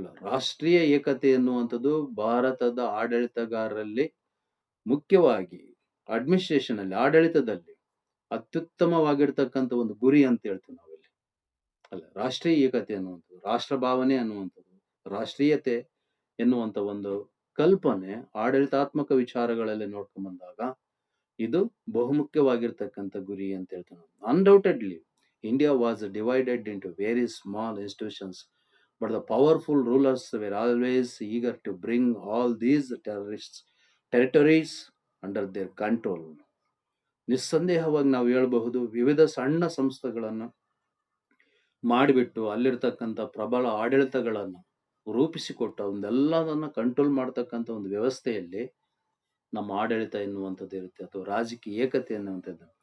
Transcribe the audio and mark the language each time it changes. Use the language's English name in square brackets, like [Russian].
[Kannada] ರಾಷ್ಟ್ರೀಯ ಏಕತೆ ಎನ್ನುವಂಥದ್ದು ಭಾರತದ ಆಡಳಿತಗಾರರಲ್ಲಿ, ಮುಖ್ಯವಾಗಿ ಅಡ್ಮಿನಿಸ್ಟ್ರೇಷನ್ ಅಲ್ಲಿ, ಆಡಳಿತದಲ್ಲಿ ಅತ್ಯುತ್ತಮವಾಗಿರ್ತಕ್ಕಂಥ ಒಂದು ಗುರಿ ಅಂತ ಹೇಳ್ತೀವಿ ನಾವಿಲ್ಲಿ. ರಾಷ್ಟ್ರೀಯ ಏಕತೆ ಅನ್ನುವಂಥದ್ದು, ರಾಷ್ಟ್ರ ಭಾವನೆ ಅನ್ನುವಂಥದ್ದು, ರಾಷ್ಟ್ರೀಯತೆ ಎನ್ನುವಂತ ಒಂದು ಕಲ್ಪನೆ ಆಡಳಿತಾತ್ಮಕ ವಿಚಾರಗಳಲ್ಲಿ ನೋಡ್ಕೊಂಡ್ ಬಂದಾಗ ಇದು ಬಹುಮುಖ್ಯವಾಗಿರ್ತಕ್ಕಂಥ ಗುರಿ ಅಂತ ಹೇಳ್ತೀವಿ ನಾವು. [English] Undoubtedly India was divided into very small institutions, but the powerful rulers were always eager to bring all these terrorists territories under their control. [Kannada] ನಿಸ್ಸಂದೇಹವಾಗಿ ನಾವು ಹೇಳಬಹುದು, ವಿವಿಧ ಸಣ್ಣ ಸಂಸ್ಥೆಗಳನ್ನು ಮಾಡಿಬಿಟ್ಟು ಅಲ್ಲಿರ್ತಕ್ಕಂಥ ಪ್ರಬಲ ಆಡಳಿತಗಳನ್ನ ರೂಪಿಸಿಕೊಟ್ಟು ಅವನ್ನೆಲ್ಲದನ್ನ ಕಂಟ್ರೋಲ್ ಮಾಡ್ತಕ್ಕಂಥ ಒಂದು ವ್ಯವಸ್ಥೆಯಲ್ಲಿ ನಮ್ಮ ಆಡಳಿತ ಎನ್ನುವಂಥದ್ದು ಇರುತ್ತೆ, ಅಥವಾ ರಾಜಕೀಯ ಏಕತೆ ಎನ್ನುವಂಥದ್ದು.